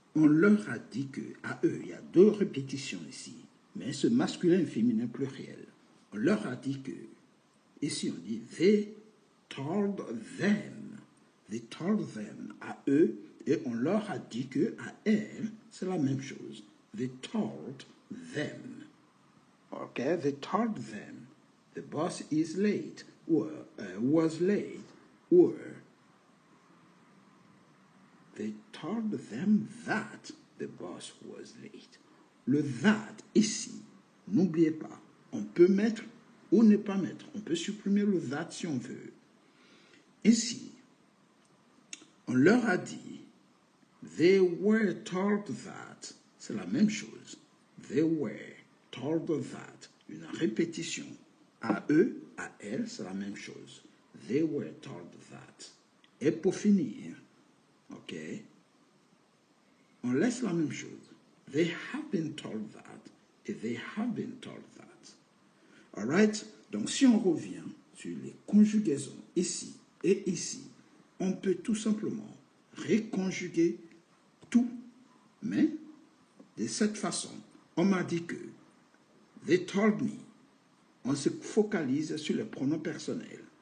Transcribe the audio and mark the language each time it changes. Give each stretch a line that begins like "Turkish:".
French: On leur a dit que, à eux, il y a deux répétitions ici, mais ce masculin et féminin pluriel. On leur a dit que, ici on dit
English: they told them. They told them
French: à eux, et on leur a dit que à elles, c'est la même chose.
English: They told them. Okay, they told them the boss is late, or was late, or they told them that the boss was late.
French: Le that ici, n'oubliez pas, on peut mettre ou ne pas mettre. On peut supprimer le that si on veut. Ici, on leur a dit,
English: they were told that.
French: C'est la même chose.
English: They were told that.
French: Une répétition. À eux, à elles, c'est la même chose.
English: They were told that.
French: Et pour finir, ok, on laisse la même chose.
English: They have been told that. Et they have been told that. All right?
French: Donc, si on revient sur les conjugaisons ici et ici, on peut tout simplement reconjuguer tout, mais de cette façon. On m'a dit que
English: they told me.
French: On se focalise sur les pronoms personnels.